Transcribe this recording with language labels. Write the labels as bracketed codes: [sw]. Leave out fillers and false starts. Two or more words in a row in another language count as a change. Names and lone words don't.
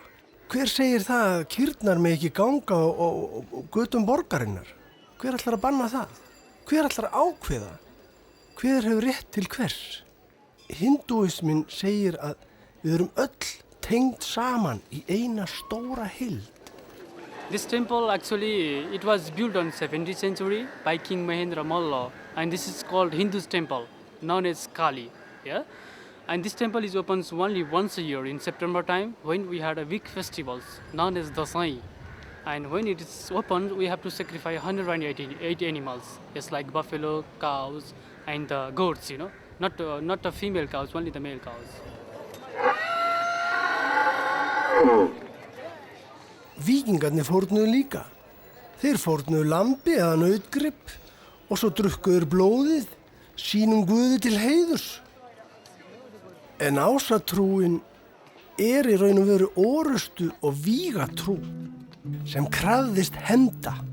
[is] Hver segir það að kýrnar með ekki ganga á götum borgarinnar? Hver ætlar að banna það? Hver ætlar að ákveða? Hver hefur rétt til hvers? Hindúismin segir að við erum öll tengd saman í eina stóra heild. [en] This temple actually, it was built on 17th century by King Mahendra Malla, and this is called Hindu's temple, known as Kali. Yeah? And this temple is open only once a year in September time when we had a big festivals known as Dasai. And when it is opened, we have to sacrifice 188 animals, just like buffalo, cows, and goats, not the female cows, only the male cows. [is] Víkingarnir fórnuðu líka. Þeir fórnuðu lambi eða nautgrip og svo drukkuður blóðið sínum guði til heiðurs. En ásatrúin í raun og veru orustu og vígatrú sem krafðist hefnda.